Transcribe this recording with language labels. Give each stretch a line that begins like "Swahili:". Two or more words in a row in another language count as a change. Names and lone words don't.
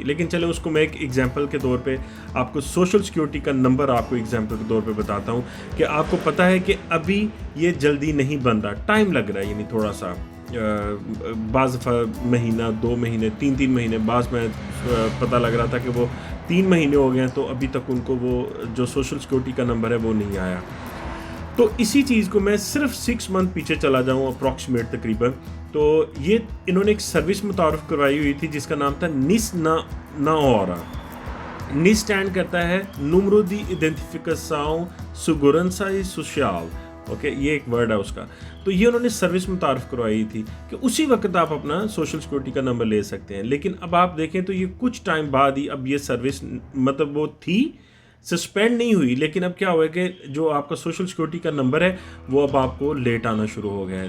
Hindi: लेकिन चले उसको मैं एक एग्जांपल के तौर पे आपको
English: social security
Hindi: का नंबर आपको एग्जांपल के तौर पे बताता हूँ कि आपको पता है कि अभी ये जल्दी नहीं बन रहा, टाइम लग रहा है, यानी थोड़ा सा बाज़ महीना, 2 महीने, 3 महीने, बाज़ में पता लग रहा था कि वो 3 महीने हो गए हैं तो अभी तक उनको वो जो
English: social security
Hindi: का नंबर है वो नहीं आया। तो इसी चीज़ को मैं सिर्फ 6 मंथ पीछे चला जाऊँ अप्रॉक्सीमेट तकरीबन, तो ये इन्होंने एक सर्विस मुतारफ़ करवाई हुई थी जिसका नाम था निस ना औरा। निस स्टैंड करता है
Portuguese: número de identificação segurança e social।
Hindi: ओके, ये एक वर्ड है उसका। तो ये उन्होंने सर्विस मुतारफ़ करवाई थी कि उसी वक्त आप अपना
English: social security
Hindi: का नंबर ले सकते हैं। लेकिन अब आप देखें तो ये कुछ टाइम बाद ही अब ये सर्विस मतलब वो थी, सस्पेंड नहीं हुई, लेकिन अब क्या हुआ है कि जो आपका
English: social security
Hindi: का नंबर है वो अब आपको लेट आना शुरू हो गया है।